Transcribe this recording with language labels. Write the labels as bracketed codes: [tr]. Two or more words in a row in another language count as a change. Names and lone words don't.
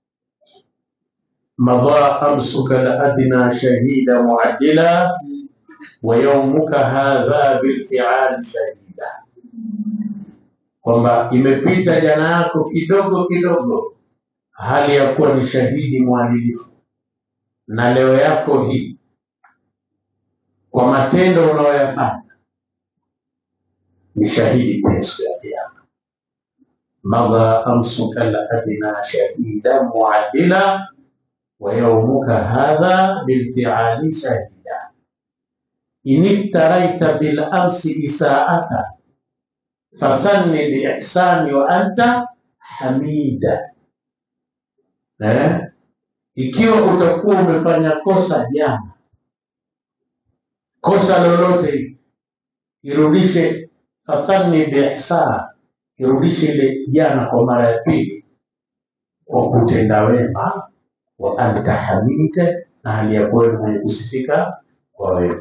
[ar] مضى أمسك الأدنى شهيدا معدلا ويومك هذا بالفعال شهيدا, [sw] kwamba imepita jana yako kidogo kidogo hali ya kuwa ni shahidi mwadilifu, na leo yako hii kwa matendo unayoyafanya ni shahidi kwa siku ya Kiyama. [ar] مضى أمسك الأدنى شهيدا معدلا ويومك هذا بالفعال شهيدا. إن اقترفت بالأمس إساءة فثن بإحسان وأنت حميدا. [sw] Ikiwa utakuwa umefanya kosa jana, kosa lolote, irudishe [ar] فثن بإحسان, [sw] irudishe ile jana kwa mara ya pili kwa kutenda wema, [ar] وأنت حميدا, [sw] na hali ya kuwa mwenye kusifika kwa wema.